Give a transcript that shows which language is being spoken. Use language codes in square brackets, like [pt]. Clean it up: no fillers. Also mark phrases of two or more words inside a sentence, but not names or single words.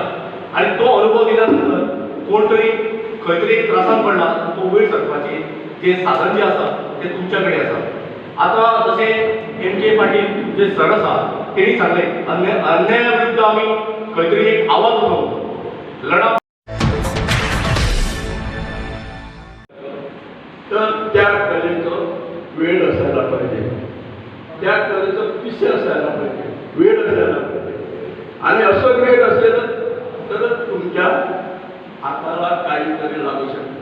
[kok] आनी तो अनुभव दिल्या नंतर कोण तरी खंय तरी एक त्रासान पडला तो वयर सरपाचें जे साधन जें आसा तें तुमच्या कडेन आसा. आतां जशें M.K. पाटील जे सर आसा तेणी सांगलें अन्याया विरुद्ध आमी खंय तरी एक आवाज उठोवंक लढा. [mr] तर त्या कलेचं वेळ असायला पाहिजे, त्या कलेचं विषय असायला पाहिजे, वेळ असायला पाहिजे. आणि असं वेळ असेल तरच तुमच्या हाताला काहीतरी लागू शकतं.